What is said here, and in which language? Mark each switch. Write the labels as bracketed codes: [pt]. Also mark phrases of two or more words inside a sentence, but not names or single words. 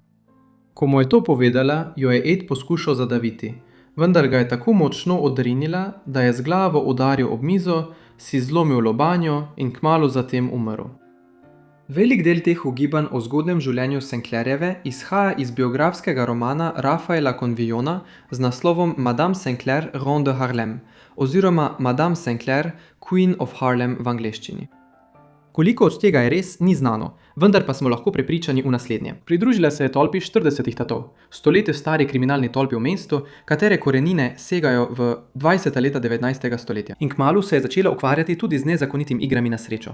[sl] Ko mu je to povedala, jo je Ed poskušal zadaviti, vendar ga je tako močno odrinila, da je z glavo udaril ob mizo, si zlomil lobanjo in kmalu zatem umrl. Velik del teh ugibanj o zgodnjem življenju St. Clairjeve izhaja iz biografskega romana Rafaela Convillona z naslovom Madame St. Clair Ronde de Harlem oziroma Madame St. Clair Queen of Harlem v angleščini. Koliko od tega je res, ni znano, vendar pa smo lahko prepričani v naslednje. Pridružila se je tolpi 40 tatov, stoletje stari kriminalni tolpi v mestu, katere korenine segajo v 20. leta 19. stoletja. In kmalu se je začela ukvarjati tudi z nezakonitim igrami na srečo.